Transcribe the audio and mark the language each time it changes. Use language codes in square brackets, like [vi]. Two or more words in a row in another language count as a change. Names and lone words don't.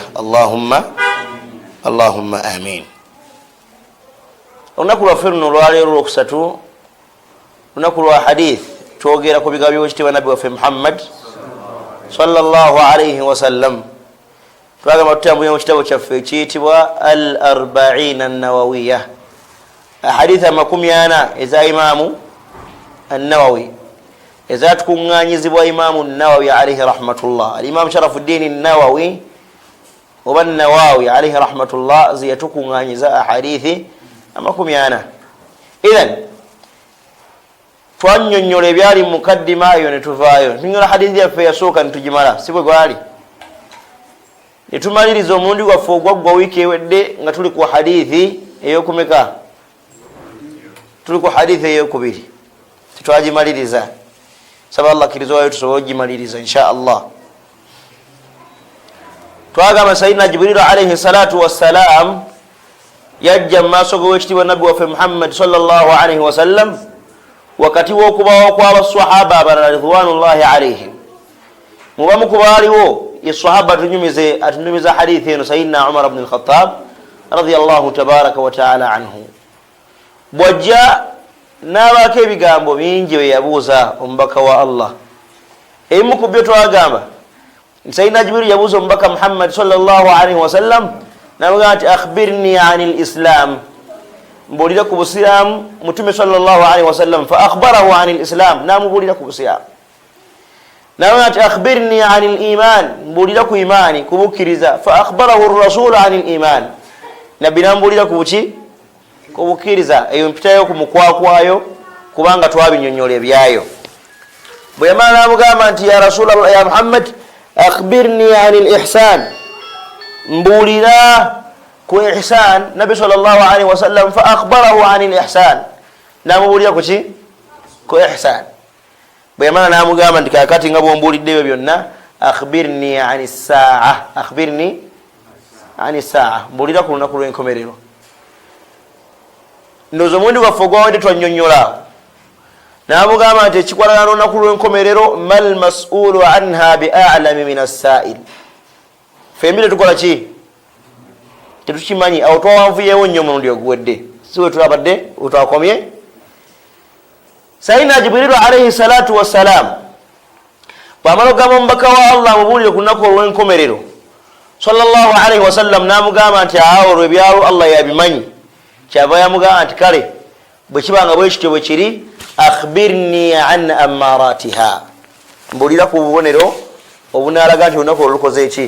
[ar] اللهم آمين. [lg] Olunaku lwaffe luno olwaleero olwokusatu, lunaku lwa hadith, twogera ku bigambo by'ekitiibwa nabbi waffe Muhammad [ar] صلى الله عليه وسلم. [lg] Twagamba tutambulira mu kitabo kyaffe ekiyitibwa al-arba'in an-nawawiyya, ahadith 40 eza Imaamu an-Nawawi ezatukuŋŋaanyizibwa Imaamu an-Nawawi [ar] عليه رحمة الله. [lg] Al-Imam Sharafuddin an-Nawawi oba an-Nawawi [ar] عليه رحمة الله [lg] ziyatukuŋŋaanyiza ahadithi 40. Idhan twannyonnyola ebyali mu mukaddima eyo ne tuvaayo. Tunyola hadithi yaffe yasooka ne tugimala, si bwe gwali. Ne tumaliriza omulundi gwaffe ogwaggwa wiiki ewedde nga tuli ku hadithi ey'okumeka? Tuli ku hadithi ey'okubiri. Tetwagimaliriza. Saba Allah akkiriza wayo tusobole ogimaliriza [ar] إن شاء الله. [lg] Twagamba Sayyidina Jibril [ar] عليه الصلاة والسلام [lg] yajja mu maaso g'owekitiibwa nabbi waffe Muhammad [ar] صلى الله عليه وسلم [lg] wakati w'okubawo kw'abasahaba abalala [ar] رضوان الله عليهم. [lg] Mubamu ku baaliwo ye sahaba atunyumiza hadithi eno Sayyidina Umar ibn al-Khattab [ar] رضي الله تبارك وتعالى عنه. [lg] Bwajja n'abaako ebigambo bingi bye yabuuza omubaka wa Allah. Ebimu ku byo twagamba Sayyidina Jibril yabuuza omubaka Muhammad [ar] صلى الله عليه وسلم [lg] n'amugamba nti [ar] أخبرني عن الإسلام, [lg] mbuulira ku busiraamu. [ar] Mutume صلى الله عليه وسلم فأخبره عن الإسلام, [lg] n'amubuulira ku busiraamu. N'amugamba nti [ar] أخبرني عن الإيمان, [lg] mbuulira ku imaani, ku bukkiriza. [ar] فأخبره رسول عن الإيمان, [lg] nabbi n'amubuulira ku buki? Ku bukkiriza. Eyo mpitayo ku mukwakwayo kubanga twabinnyonnyola ebyayo. Bwe yamala n'amugamba nti [ar] يا رسول الله يا محمد أخبرني عن الإحسان, [lg] mbuulira ku ihsan. [ar] Nabbi صلى الله عليه وسلم فأخبره عن الإحسان, [lg] n'amubuulira ku ki? Ku ihsan. Bwe yamala n'amugamba nti kakati nga bw'ombuulidde ebyo byonna [ar] أخبرني عن الساعة، أخبرني عن الساعة, [lg] mbulira ku lunaku lw'enkomerero. Ndowooza omuwendo gwaffe ogwawedde twannyonnyola n'amugamba nti ekikwatagana n'olunaku lw'enkomerero [ar] ما المسؤول عنها بأعلم من السائل. [lg] Fembi tetukola ki? Tetukimanyi. Awo twawanvuyeewo nnyo omulundi oguwedde, si we tulabadde utwakomye. Sayyidina Jibrilu [ar] عليه الصلاة والسلام [lg] bw'amala okugamba omubaka wa Allah amubuulire ku lunaku olw'enkomerero [ar] صلى الله عليه وسلم, [lg] n'amugamba nti olwo ebyalo Allah yabimanyi. Kyava yamugamba nti kale bwe kibanga bwe kityo bwe kiri, [ar] أخبرني عن أماراتها, [lg] mbuulira ku bubonero obunaalaga nti olunaku olwo lukoze eki?